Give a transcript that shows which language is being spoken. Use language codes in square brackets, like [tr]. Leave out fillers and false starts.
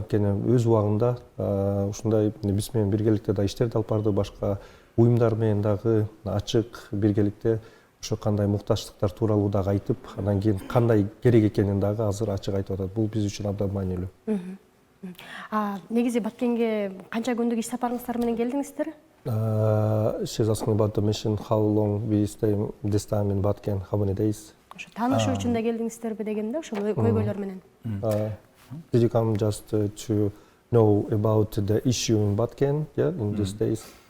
[ky] Анткени өз убагында ушундай биз менен биргеликте да иштерди алып барды, башка уюмдар менен дагы ачык биргеликте ошо кандай муктаждыктар тууралуу дагы айтып, анан кийин кандай керек экенин дагы азыр ачык айтып атат. Бул биз үчүн абдан маанилүү. Негизи Баткенге канча күндүк иш сапарыңыздар менен келдиңиздер? [en] She's asking about the mission, how long we stay this time in Баткен, how many days? [ky] Ошо таанышуу үчүн да келдиңиздерби дегенде, ошол көйгөйлөр менен. [en] Did you come just to know about the issue in Баткен, in these days?